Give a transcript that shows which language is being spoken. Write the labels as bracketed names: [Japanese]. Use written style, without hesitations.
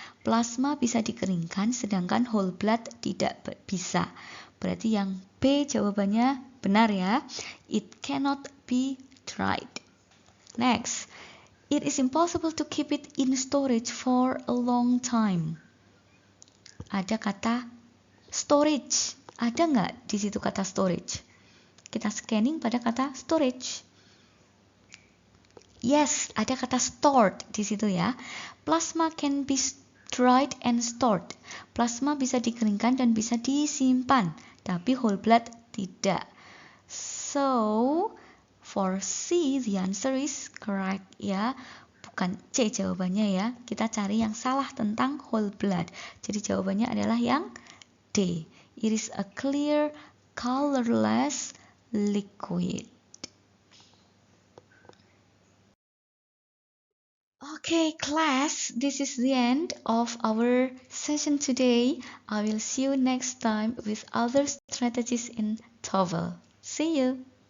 [Indonesian] Plasma bisa dikeringkan, sedangkan whole blood tidak bisa. Berarti yang B jawabannya benar ya. [English] It cannot be dried. Next, it is impossible to keep it in storage for a long time. [Indonesian] Ada kata storage. Ada nggak di situ kata storage? Kita scanning pada kata storage. Yes, ada kata stored di situ ya. [English] Plasma can be dried and stored. [Indonesian] Plasma bisa dikeringkan dan bisa disimpan, tapi whole blood tidak. [English] So, for C, the answer is correct ya. [Indonesian] Bukan C jawabannya ya. Kita cari yang salah tentang whole blood. Jadi jawabannya adalah yang D. [English] It is a clear, colorless liquid. Okay, class, this is the end of our session today. I will see you next time with other strategies in TOEFL. See you.